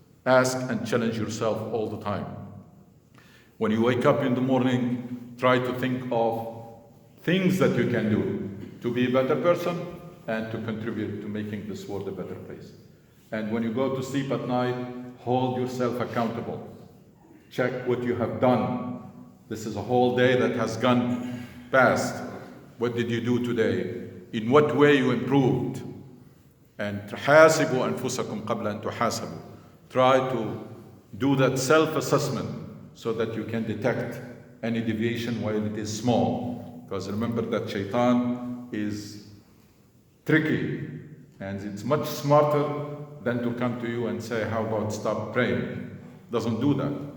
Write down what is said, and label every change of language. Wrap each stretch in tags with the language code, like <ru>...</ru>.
<en>Ask and challenge yourself all the time. When you wake up in the morning, try to think of things that you can do to be a better person and to contribute to making this world a better place. And when you go to sleep at night, hold yourself accountable. Check what you have done. This is a whole day that has gone past. What did you do today? In what way you improved?</en> <ar>And تحاسبوا أنفسكم قبل أن تحاسبوا.</ar> <en>Try to do that self-assessment so that you can detect any deviation while it is small. Because remember that shaitan is tricky and it's much smarter than to come to you and say, how about stop praying? Doesn't do that.</en>